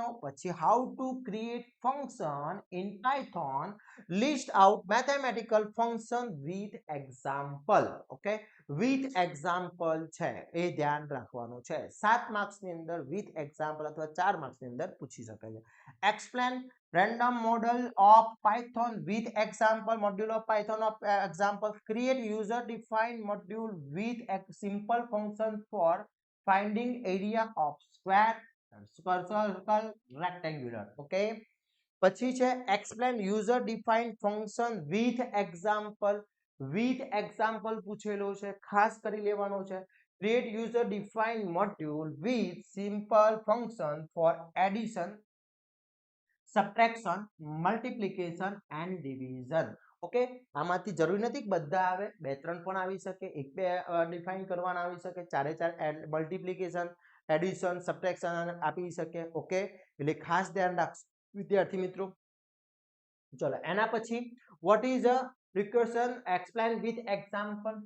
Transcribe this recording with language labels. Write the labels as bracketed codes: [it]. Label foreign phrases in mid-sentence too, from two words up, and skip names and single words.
[en] પછી how to create function in Python list out mathematical function with example. [gu] ઓકે, [en] with example [gu] છે, એ ધ્યાન રાખવાનું છે. 7 માર્ક્સની અંદર [en] with example [gu] અથવા 4 માર્ક્સની અંદર પૂછી શકે છે. [en] એક્સપ્લેન random model of Python with example, module of Python of example. Create user defined module with a simple function for finding area of square, circle, rectangular. Okay, [gu] પછી છે [en] explain user defined function with example. [gu] પૂછેલો છે, ખાસ કરી લેવાનો છે. [en] Create user defined module with simple function for addition, subtraction, multiplication and division. [gu] ઓકે, આમાંથી જરૂરી નથી કે બધા આવે, 2-3 પણ આવી શકે, 1-2 ડિફાઇન કરવાના આવી શકે, 4 [en] multiplication, addition, subtraction [gu] આપી શકે. ઓકે, એટલે ખાસ ધ્યાન રાખજો વિદ્યાર્થી મિત્રો. ચલો એના પછી [en] what is a recursion, explain with example.